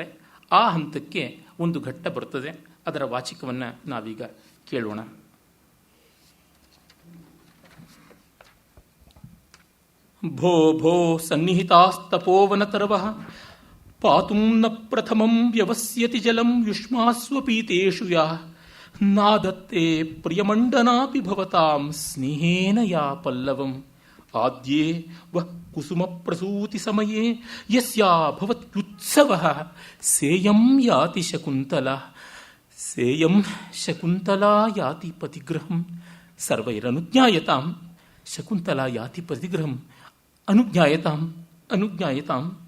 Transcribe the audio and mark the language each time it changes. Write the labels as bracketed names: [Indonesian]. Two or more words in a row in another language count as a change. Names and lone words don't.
[Kannada] ಆ ಹಂತಕ್ಕೆ ಒಂದು ಘಟ್ಟ ಬರ್ತದೆ. ಅದರ ವಾಚಿಕವನ್ನು ನಾವೀಗ ಕೇಳೋಣ. [Sanskrit] ಭೋ ಭೋ ಸನ್ನಿಹಿತಾಸ್ತಪೋವನತರವಃ ಪಾತುಂ ನ ಪ್ರಥಮಂ ವ್ಯವಸ್ಯತಿ ಜಲಂ ಯುಷ್ಮಾಸ್ವಪೀತೇಷು ಯಾ ನಾದತ್ತೇ ಪ್ರಿಯಮಂಡನಾಪಿ ಭವತಾಂ ಸ್ನೇಹೇನ ಯಾ ಪಲ್ಲವಂ ಆದ್ಯೇ ವಃ ಕುಸುಮ ಪ್ರಸೂತಿ ಸಮಯೇ ಯಸ್ಯಾ ಭವತ್ಯುತ್ಸವಃ ಸೇಯಂ ಯಾತಿ ಶಕುಂತಲಾ ಸೇಯಂ ಶಕುಂತಲಾ ಯಾತಿ ಪತಿಗೃಹಂ ಸರ್ವೈರನುಜ್ಞಾಯತಾಂ ಶಕುಂತಲಾ ಯಾತಿ ಪತಿಗೃಹಂ ಅನುಜ್ಞಾಯತಾಂ ಅನುಜ್ಞಾಯತಾಂ